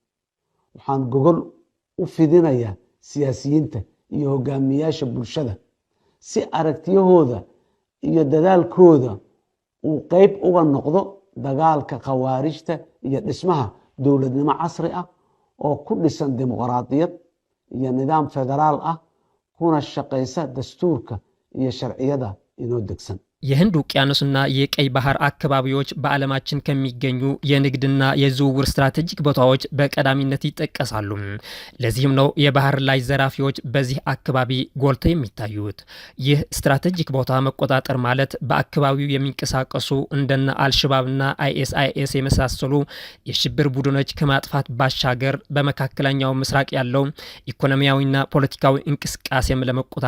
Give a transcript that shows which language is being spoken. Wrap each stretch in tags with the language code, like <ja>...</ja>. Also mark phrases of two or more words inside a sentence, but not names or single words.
<so>waxaan gogol u fidinayaa siyaasiyiinta iyo hogaamiyaasha bulshada si aragtiyahooda iyo dadaalkooda uu qayb uga noqdo dagaalka khawaarijta iyo dhismaha dowladnimo casri ah oo ku dhisan dimuqraadiyad iyo nidaam federaal ah kuna shaqaysa dastuurka iyo sharciyada inoo degsan.</so> <am>የህንድ ውቅያኖስና የቀይ ባህር አካባቢዎች በዓለማችን ከሚገኙ የንግድና የዝውውር ስትራቴጂክ ቦታዎች በቀዳሚነት ይጠቀሳሉ። ለዚህም ነው የባህር ላይ ዘራፊዎች በዚህ አካባቢ ጎልተው የሚታዩት። ይህ ስትራቴጂክ ቦታ መቆጣጠር ማለት በአካባቢው የሚንቀሳቀሱ እንደነ አልሸባብና አይኤስአይኤስ የመሳሰሉ የሽብር ቡድኖች ከማጥፋት ባሻገር በመካከለኛው ምስራቅ ያለው ኢኮኖሚያዊና ፖለቲካዊ እንቅስቃሴም ለመቆጣጠር</am>